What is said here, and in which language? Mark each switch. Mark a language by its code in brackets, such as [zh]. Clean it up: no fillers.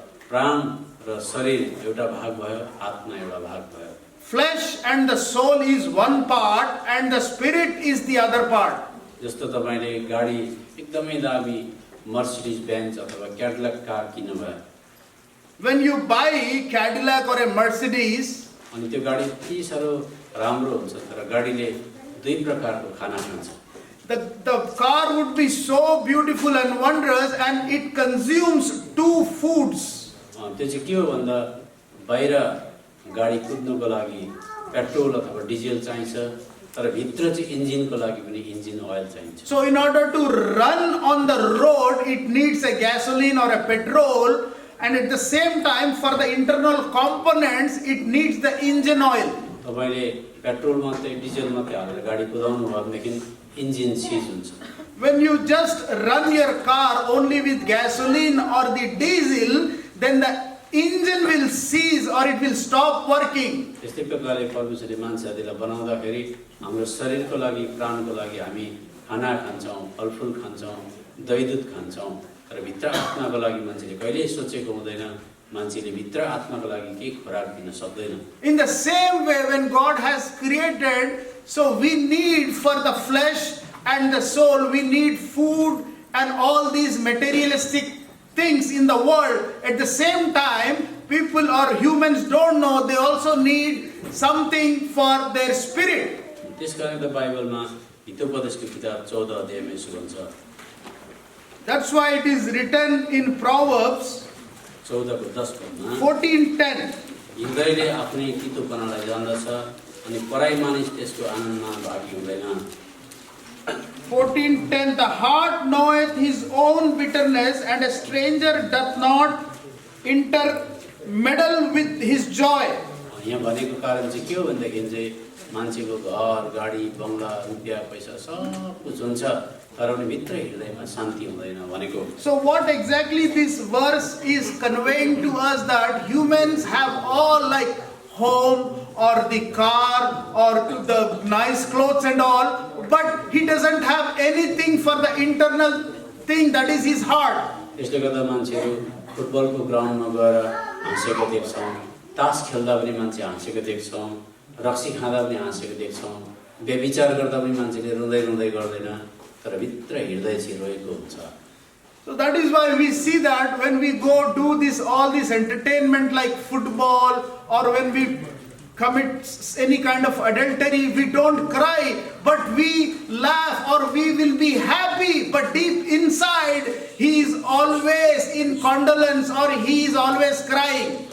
[ne] प्राण र शरीर एउटा भाग भयो, आत्मा एउटा भाग भयो। [en] Flesh and the soul is one part and the spirit is the other part. [ne] जस्तो तपाईले गाडी एकदमै दामी मर्सिडीज बेन्ज अथवा क्याडिलक कार किन्नुभयो। [en] When you buy Cadillac or a Mercedes, [ne] अनि त्यो गाडी यति साह्रो राम्रो हुन्छ तर गाडीले दुई प्रकारको खाना खान्छ। [en] the car would be so beautiful and wondrous and it consumes two foods. [ne] त्यो चाहिँ के हो भन्दा बाहिर गाडी कुद्नुको लागि पेट्रोल अथवा डिजेल चाहिन्छ तर भित्र चाहिँ इन्जिनको लागि पनि इन्जिन ओइल चाहिन्छ। [en] So in order to run on the road, it needs a gasoline or a petrol, and at the same time for the internal components, it needs the engine oil. [ne] तपाईले petrol मात्रै diesel मात्रै हालेर गाडी कुदाउनु भयो भनेदेखि engine सिज हुन्छ। [en] When you just run your car only with gasoline or the diesel, then the engine will cease or it will stop working. [ne] त्यस्तै प्रकारले परमेश्वरले मान्छेहरूलाई बनाउँदाखेरि हाम्रो शरीरको लागि, प्राणको लागि हामी खाना खान्छौँ, फलफुल खान्छौँ, दहीदुध खान्छौँ, तर भित्र आत्माको लागि मान्छेले कहिल्यै सोचेको हुँदैन, मान्छेले भित्र आत्माको लागि केही खुराक दिन सक्दैन। [en] In the same way, when God has created, so we need for the flesh and the soul, we need food and all these materialistic things in the world. At the same time, people or humans don't know, they also need something for their spirit. [ne] त्यसकारण त बाइबलमा हितोपदेशको किताब 14 अध्यायमा यसो भन्छ। [en] That's why it is written in Proverbs [ne] 14 को 10 पदमा [en] 14:10. [ne] हृदयले आफ्नै तितोपनालाई जान्दछ अनि पराई मानिस त्यसको आनन्दमा भागी हुँदैन। [en] 14:10. The heart knoweth his own bitterness, and a stranger doth not intermeddle with his joy. [ne] यहाँ भनेको कारण चाहिँ के हो भन्दाखेरि चाहिँ मान्छेको घर, गाडी, बंगला, रुपियाँ, पैसा सब कुछ हुन्छ तर पनि भित्र हृदयमा शान्ति हुँदैन भनेको। [en] So what exactly this verse is conveying to us, that humans have all like home or the car or the nice clothes and all, but he doesn't have anything for the internal thing, that is his heart. [ne] त्यसले गर्दा मान्छेहरू फुटबलको ग्राउन्डमा गएर हाँसेको देख्छौँ, तास खेल्दा पनि मान्छे हाँसेको देख्छौँ, रक्सी खाँदा पनि हाँसेको देख्छौँ, व्यभिचार गर्दा पनि मान्छेले रुँदै रुँदै गर्दैन तर भित्र हृदय चाहिँ रोएको हुन्छ। [en] So that is why we see that when we go do this all this entertainment like football, or when we commit any kind of adultery, we don't cry, but we laugh, or we will be happy, but deep inside he is always in condolence, or he is always crying.